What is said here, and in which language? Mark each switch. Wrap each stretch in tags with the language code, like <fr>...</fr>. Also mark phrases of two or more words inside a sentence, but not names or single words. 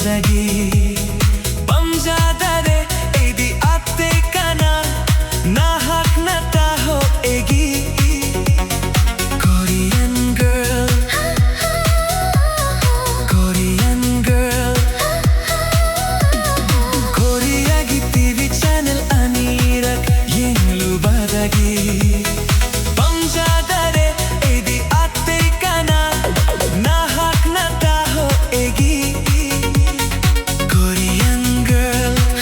<mni>Pamjadare edi atte kana nahak na taho egi</mni> <en>Korean girl Korean girl</en> <mni>Korea gi</mni> <en>TV channel</en> <mni>anirak yenglu badagi Pamjadare edi atte kana nahak na taho egi</mni> <en>Korean girl</en>